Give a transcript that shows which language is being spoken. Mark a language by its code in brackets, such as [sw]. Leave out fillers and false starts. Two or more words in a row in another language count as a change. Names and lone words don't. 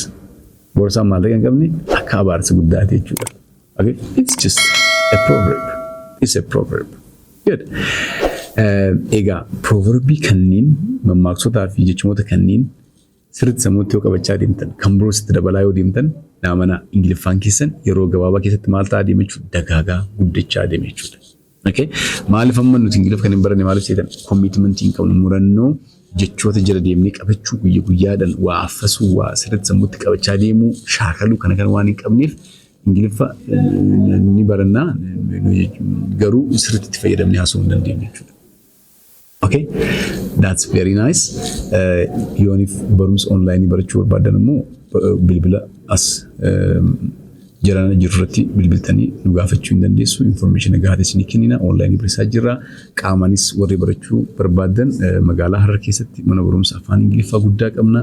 [om] Boorsaan maallaqa hin qabne akka abaarsa guddaate jechuudha. [en] Okay? It's just a proverb. It's a proverb. Good. [om] Egaa proverbii kanneen mammaaksotaa fi jechamoota kanneen sirriitti sammuutti yoo qabachaa deemtan kan biroo sitti dabalaa yoo deemtan naamana Ingiliffaan keessan yeroo gabaabaa keessatti maal ta'aa deema jechuudha, dagaagaa guddachaa deema jechuudha. Okay? Maaliif amma nuti Ingiliff kan hin baranne maaliif seetan commitment hin qabnu, murannoo jechoota jala deemnee qabachuu guyyaa guyyaadhaan waa affasuu waa sirriitti sammuutti qabachaa deemuu shaakaluu kana kan waan hin qabneef Ingiliffa ni barannaa garuu sirriitti fayyadamnee haasa'uu hin dandeenye jechuudha. [en] Okay, that's very nice. [om] Yoonif barumsa online barachuu barbaadan immoo bilbila as jirana jirurratti bilbiltanii nu gaafachuu hin dandeessu. Information gahaa isinii kennina. Online barisaa jirra. Qaamanis warri barachuu barbaadan magaalaa Harar keessatti mana barumsa afaan Ingiliffaa guddaa qabna.